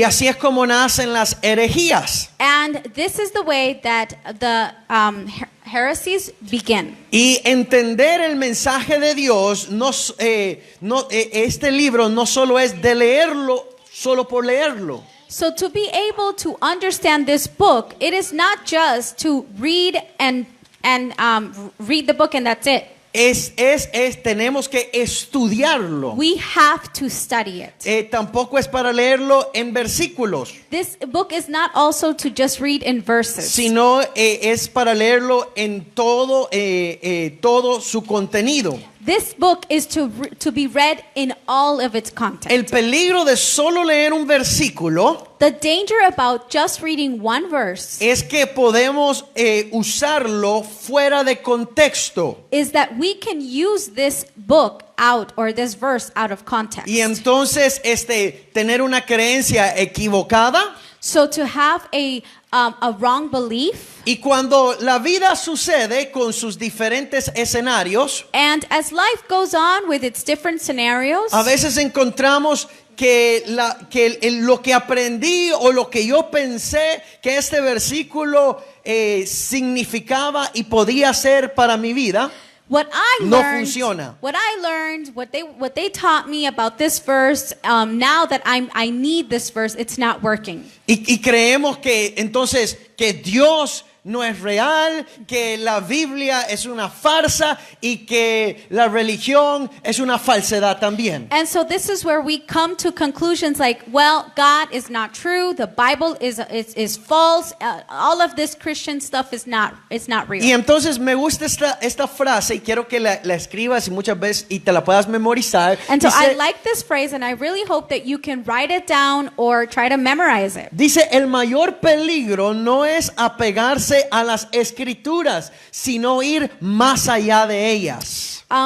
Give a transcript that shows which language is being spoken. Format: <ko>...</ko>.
<es>Y así es como nacen las herejías.</es> <en>And this is the way that the heresies begin.</en> <es>Y entender el mensaje de Dios, este libro no solo es de leerlo, solo por leerlo.</es> <en>So to be able to understand this book, it is not just to read and read the book and that's it.</en> <es>Tenemos que estudiarlo.</es> <en>We have to study it.</en> <es>Tampoco es para leerlo en versículos.</es> <en>This book is not also to just read in verses.</en> <es>Sino es para leerlo en todo su contenido.</es> <en>This book is to be read in all of its content.</en> <es>El peligro de solo leer un versículo,</es> <en>the danger about just reading one verse,</en> <es>es que podemos usarlo fuera de contexto.</es> <en>Is that we can use this book out or this verse out of context.</en> <es>Y entonces tener una creencia equivocada.</es> <en>So to have a wrong belief.</en> <es>Y cuando la vida sucede con sus diferentes escenarios,</es> <en>and as life goes on with its different scenarios,</en> <es>a veces encontramos que lo que aprendí o lo que yo pensé que este versículo significaba y podía ser para mi vida,</es> <en>what I</en> <es>no</es> <en>learned,</en> <es>funciona.</es> <en>What I learned, what they taught me about this verse, now that I need this verse, it's not working.</en> <es>Y creemos que entonces que Dios no es real, que la Biblia es una farsa y que la religión es una falsedad también.</es> <en>And so this is where we come to conclusions like, well, God is not true, the Bible is false, all of this Christian stuff is not real.</en> <es>Y entonces me gusta esta frase y quiero que la escribas y muchas veces y te la puedas memorizar.</es> <en>And so I</en> <es>Dice,</es> <en>like this phrase, and I really hope that you can write it down or try to memorize it.</en> <es>dice, el mayor peligro no es apegarse a las escrituras, sino ir más allá de ellas.</es>